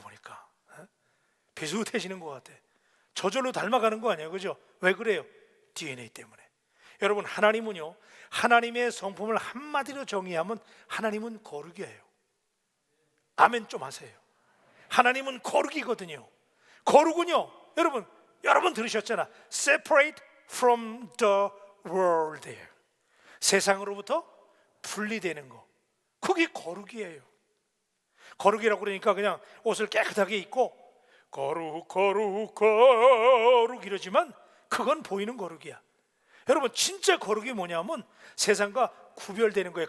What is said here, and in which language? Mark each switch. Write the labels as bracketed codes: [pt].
[ko] 보니까 비슷해지는 것 같아. 저절로 닮아가는 거 아니에요, 그죠? 왜 그래요? DNA 때문에. 여러분, 하나님은요, 하나님의 성품을 한마디로 정의하면 하나님은 거룩이에요. 아멘 좀 하세요. 하나님은 거룩이거든요. 거룩은요, 여러분 들으셨잖아. [en] Separate from the world. [ko] 세상으로부터 분리되는 거, 그게 거룩이에요. 거룩이라고 그러니까 그냥 옷을 깨끗하게 입고 거룩 거룩 거룩 이러지만 그건 보이는 거룩이야. 여러분, 진짜 거룩이 뭐냐면 세상과 구별되는 거예요.